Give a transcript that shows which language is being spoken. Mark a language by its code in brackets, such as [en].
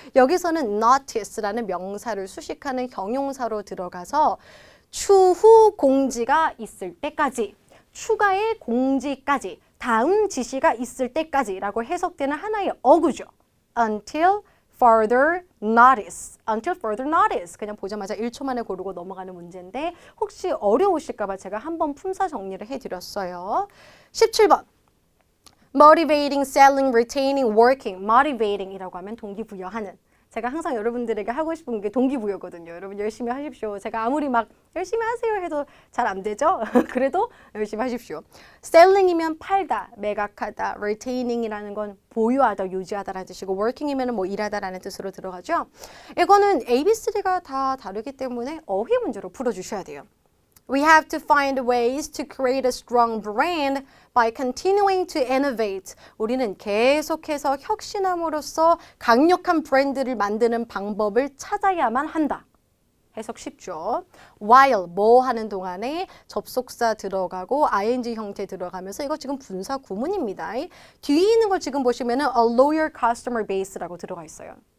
[ko] 여기서는 notice라는 명사를 수식하는 형용사로 들어가서 추후 공지가 있을 때까지, 추가의 공지까지, 다음 지시가 있을 때까지라고 해석되는 하나의 어구죠. [en] Until further notice. Until further notice. [ko] 그냥 보자마자 1초 만에 고르고 넘어가는 문제인데 혹시 어려우실까 봐 제가 한번 품사 정리를 해드렸어요. 17번. [en] Motivating, selling, retaining, working. [ko] Motivating이라고 하면 동기부여하는. 제가 항상 여러분들에게 하고 싶은 게 동기부여거든요. 여러분 열심히 하십시오. 제가 아무리 막 열심히 하세요 해도 잘 안 되죠? 그래도 열심히 하십시오. selling이면 팔다, 매각하다, retaining이라는 건 보유하다, 유지하다라는 뜻이고 working이면 뭐 일하다라는 뜻으로 들어가죠. 이거는 ABCD가 다 다르기 때문에 어휘 문제로 풀어주셔야 돼요. [en] We have to find ways to create a strong brand by continuing to innovate. [ko] 우리는 계속해서 혁신함으로써 강력한 브랜드를 만드는 방법을 찾아야만 한다. 해석 쉽죠. While 뭐 하는 동안에 접속사 들어가고 ing 형태 들어가면서 이거 지금 분사 구문입니다. 뒤에 있는 걸 지금 보시면은 [en] a loyal customer base [ko] 라고 들어가 있어요.